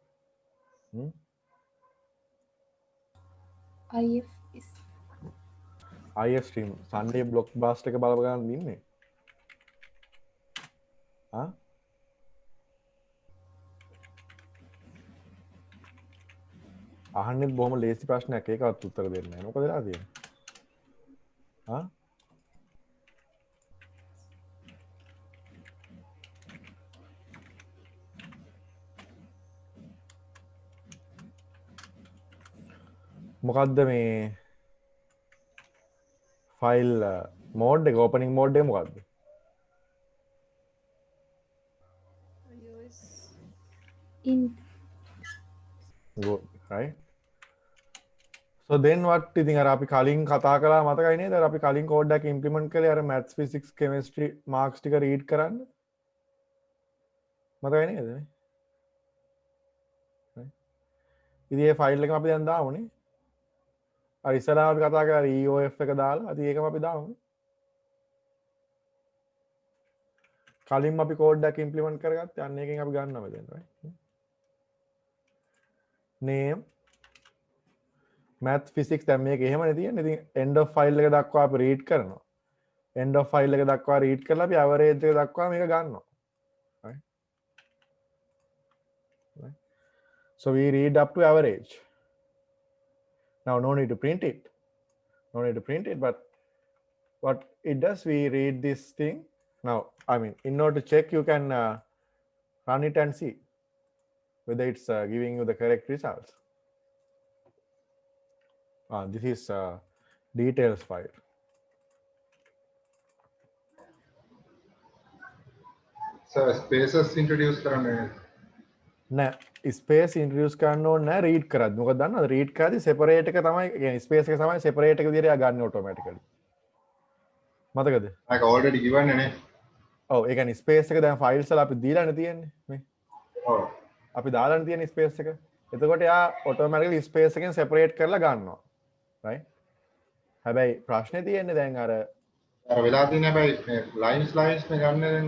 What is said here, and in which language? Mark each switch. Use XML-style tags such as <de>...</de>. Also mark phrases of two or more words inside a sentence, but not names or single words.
<en>IF is IF stream Sunday blockbuster</en> <si>එක බල ගන්න ඉන්නේ. ආ? අහන්නෙත් බොහොම ලේසි ප්‍රශ්නයක් ඒකවත් උත්තර දෙන්නේ නැහැ. මොකද වෙලා තියෙන්නේ? ආ? මොකක්ද මේ</si> <en>file mode</en> <si>එක</si> <en>opening mode</en> <si>එක මොකක්ද?</si> <en>in Good, right? So then what</en> <si>ඉතින් අර අපි කලින් කතා කළා මතකයි නේද? අර අපි කලින් කෝඩ් එකක් ඉම්ප්ලිමන්ට් කළේ අර</si> <en>maths physics chemistry marks</en> <si>ටික රීඩ් කරන්න. මතකයි නේද? ඉතින් මේ ෆයිල් එකම අපි දැන් දාමුනේ. අර ඉස්සරහා අපි කතා කරා EOF එක දාලා. ඉතින් ඒකම අපි දාමු. කලින් අපි කෝඩ් එකක් ඉම්ප්ලිමන්ට් කරගත්තා. අන්න එකෙන් අපි ගන්නවා දැන්,</si> <en>right? Name math physics</en> <si>දැන් මේක එහෙමනේ තියෙන්නේ. ඉතින්</si> <en>end of file</en> <si>එක දක්වා අපි read කරනවා.</si> <en>end of file</en> <si>එක දක්වා read කරලා අපි average එක දක්වා මේක ගන්නවා.</si> <en>Right? Right? So we read up to average. Now no need to print it. No need to print it, but what it does, we read this thing. Now, I mean, in order to check, you can run it and see whether it's giving you the correct results. This is details file. So spaces introduce කරන්නේ</en> <si>නෑ</si> <en>space introduce</en> <si>කරන්න ඕනේ නෑ රීඩ් කරද්දි. මොකද දන්නවද රීඩ් කරද්දි සෙපරේට් එක තමයි කියන්නේ ස්පේස් එක තමයි සෙපරේට් එක විදිහට එයා ගන්න ඔටෝමැටිකලි. මතකද? ඒක</si> <en>already given</en> <si>නේ. ඔව් ඒ කියන්නේ ස්පේස් එක දැන් ෆයිල්ස් වල අපි දීලානේ තියෙන්නේ මේ. ඔව්. අපි දාලානේ තියෙන ස්පේස් එක. එතකොට එයා ඔටෝමැටිකලි ස්පේස් එකෙන් සෙපරේට් කරලා ගන්නවා. right? හැබැයි ප්‍රශ්නේ තියෙන්නේ දැන් අර වෙලා තියෙන හැබැයි lines නේ ගන්න දැන්.</si>